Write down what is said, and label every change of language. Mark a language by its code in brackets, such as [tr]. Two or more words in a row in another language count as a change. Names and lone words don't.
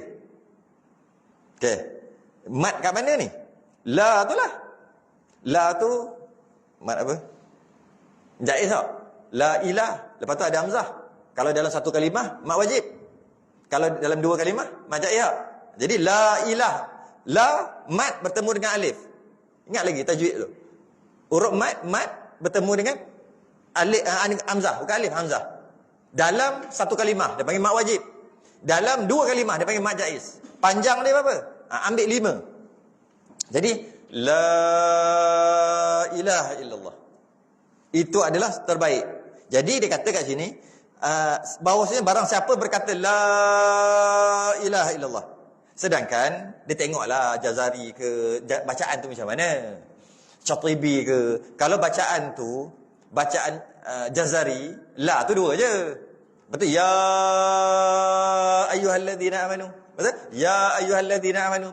[ms] Okey. Mat kat mana ni? La tu lah. La tu mat apa? Jaiz tak? [ar] لا إله. [ms] Lepas tu ada hamzah. Kalau dalam satu kalimah, mat wajib. Kalau dalam dua kalimah, mat jaiz tak? Jadi [ar] لا إله. [ms] La, mat bertemu dengan alif. Ingat lagi tajwid tu. Huruf mat bertemu dengan alif, hamzah. Bukan alif, hamzah. Dalam satu kalimah, dia panggil mat wajib. Dalam dua kalimah, dia panggil mat jaiz. Panjang dia berapa? Ambil 5. Jadi, [ar] لا إله إلا الله. [ms] Itu adalah terbaik. Jadi, dia kata kat sini, bahawasanya barang siapa berkata [ar] لا إله إلا الله. [ms] Sedangkan, dia tengoklah Jazari ke, bacaan tu macam mana. Syatibi ke. Kalau bacaan tu, bacaan Jazari, la tu dua je. Betul? [ar] يا أيها الذين آمنوا. [ms] Betul? [ar] يا أيها الذين آمنوا.